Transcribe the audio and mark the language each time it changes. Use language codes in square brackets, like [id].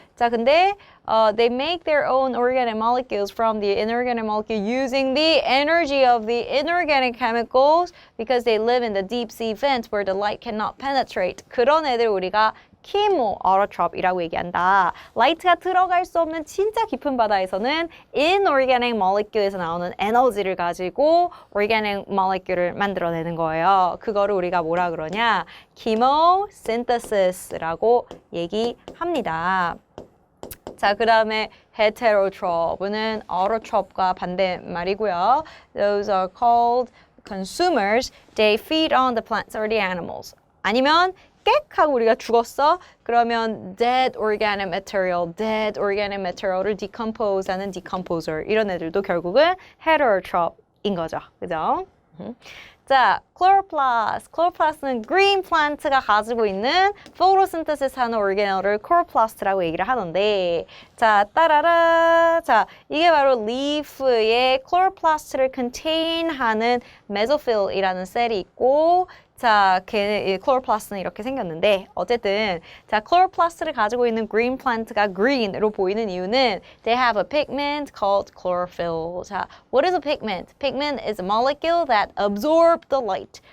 [ko] 자, 근데 [en] they make their own organic molecules from the inorganic molecule using the energy of the inorganic chemicals because they live in the deep sea vents where the light cannot penetrate. [ko] 그런 애들 우리가 chemoautotrop이라고 얘기한다. 라이트가 들어갈 수 없는 진짜 깊은 바다에서는 inorganic molecule에서 나오는 에너지를 가지고 organic molecule을 만들어내는 거예요. 그거를 우리가 뭐라 그러냐? chemosynthesis라고 얘기합니다. 자, 그 다음에 heterotroph는 autotroph과 반대말이고요. [en] Those are called consumers. They feed on the plants or the animals. [ko] 아니면 꽥 하고 우리가 죽었어. 그러면 dead organic material을 decompose 하는 decomposer. 이런 애들도 결국은 heterotroph인 거죠. 그죠? 자, chloroplast는 green plant가 가지고 있는 photosynthesis 하는 organel을 chloroplast라고 얘기를 하는데 자, 따라라. 자, 이게 바로 leaf에 chloroplast를 contain 하는 mesophil이라는 셀이 있고 자, chloroplast는 이렇게 생겼는데 어쨌든 자, chloroplast를 가지고 있는 green plant가 green으로 보이는 이유는 [en] they have a pigment called chlorophyll. 자, what is a pigment? Pigment is a molecule that absorbs the light.